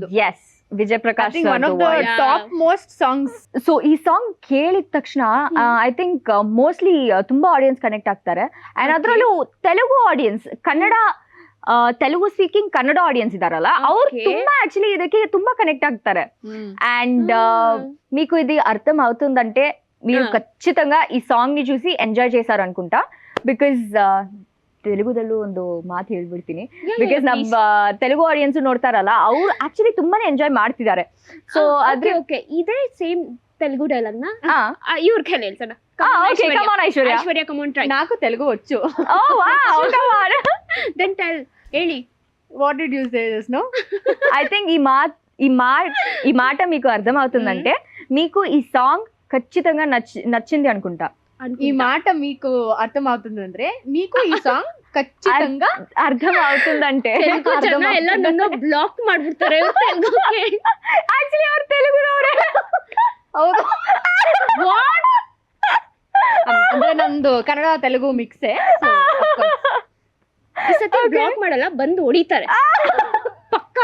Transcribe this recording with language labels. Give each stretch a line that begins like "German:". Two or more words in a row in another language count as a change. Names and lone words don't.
Kannada: ಎಸ್, ವಿಜಯ್ ಪ್ರಕಾಶ್
English: one of the top most songs.
Kannada: ಸೊ ಈ ಸಾಂಗ್ ಕೇಳಿದ ತಕ್ಷಣ
English: I think mostly
Kannada: ತುಂಬಾ
English: audience connect
Kannada: ಆಗ್ತಾರೆ. ಅಂಡ್ ಅದ್ರಲ್ಲೂ ತೆಲುಗು ಆಡಿಯನ್ಸ್, ಕನ್ನಡ ತೆಲುಗು ಸ್ಪೀಕಿಂಗ್ ಕನ್ನಡ ಆಡಿಯನ್ಸ್ ಇದಾರಲ್ಲ, ಅವ್ರು ತುಂಬಾ ಆಕ್ಚುಲಿ ಇದಕ್ಕೆ ತುಂಬಾ కనెక్ట్ ಆಗ್ತಾರೆ.
Telugu: అండ్ మీకు ఇది అర్థం అవుతుందంటే మీరు ఖచ్చితంగా ఈ సాంగ్ ని చూసి ఎంజాయ్ చేశారు అనుకుంటా.
Kannada: బికాజ్ ತೆಲುಗುದಲ್ಲೂ ಒಂದು ಮಾತು ಹೇಳ್ಬಿಡ್ತೀನಿ, ಬಿಕಾಸ್ ನಮ್ಮ ತೆಲುಗು ಆಡಿಯನ್ಸ್ ನೋಡ್ತಾರಲ್ಲ, ಅವ್ರು ಆಕ್ಚುಲಿ ತುಂಬಾನೇ ಎಂಜಾಯ್ ಮಾಡ್ತಿದ್ದಾರೆ. ಸೊ ಅದ್ರ ಓಕೆ, ಇದೇ
English: same Telugu dialogue
Kannada: ನ ಇವ್ರ ಕೈಲಿ ಹೇಳ್ಸೋಣ.
English: Aishwarya, come on try.
Telugu: నాకు తెలుగు వచ్చు.
English: oh wow, come on. then tell, ಹೇಳಿ. what did you say just now? I think
Telugu: ఈ మాట మీకు అర్థం అవుతుందంటే మీకు ఈ సాంగ్ ఖచ్చితంగా నచ్చింది అనుకుంటా. ఈ మాట మీకు అర్థం అవుతుందంದ್ರೆ మీకు ಈ ಸಾಂಗ್ ಖచ్చితంగా ಅರ್ಥ అవుతుందంటే
Kannada: ಎಲ್ಲ ನನ್ನ ಬ್ಲಾಕ್ ಮಾಡ್ಬಿಡ್ತಾರೆ ತೆಲುಗುಗೆ. ಆಕ್ಚುಲಿ ಅವ್ರು ತೆಲುಗುನವರೇ. ಹೌದು, ಅಂದ್ರೆ ನಮ್ದು ಕನ್ನಡ ತೆಲುಗು ಮಿಕ್ಸೇ. ಈ ಸತಿ ಬ್ಲಾಕ್ ಮಾಡಲ್ಲ, ಬಂದು ಹೊಡಿತಾರೆ ಪಕ್ಕಾ.